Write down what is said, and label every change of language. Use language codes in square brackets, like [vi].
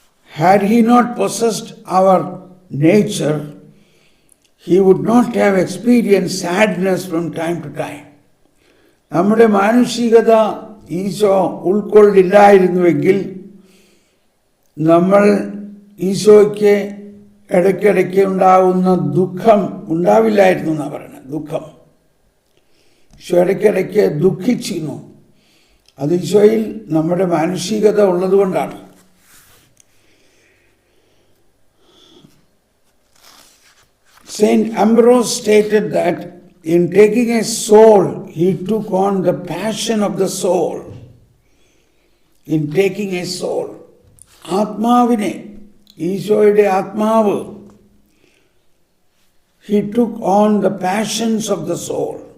[en] Had he not possessed our nature, he would not have experienced sadness from time to time. [ml] നമ്മുടെ മാനുഷികത ഈശോ ഉൾക്കൊള്ളില്ലായിരുന്നുവെങ്കിൽ നമ്മൾ ഈശോയ്ക്ക് ഇടയ്ക്കിടയ്ക്ക് ഉണ്ടാകുന്ന ദുഃഖം ഉണ്ടാവില്ലായിരുന്നു എന്നാണ് പറയുന്നത്. ദുഃഖം, ഈശോ ഇടയ്ക്കിടയ്ക്ക് ദുഃഖിച്ചിരുന്നു. അത് ഈശോയിൽ നമ്മുടെ മാനുഷികത ഉള്ളതുകൊണ്ടാണ്. [en] Saint Ambrose stated that in taking a soul, he took on the passion of the soul. In taking a soul, [ml] ആത്മാവിനെ, ഈശോയുടെ ആത്മാവ്, [en] he took on the passions of the soul.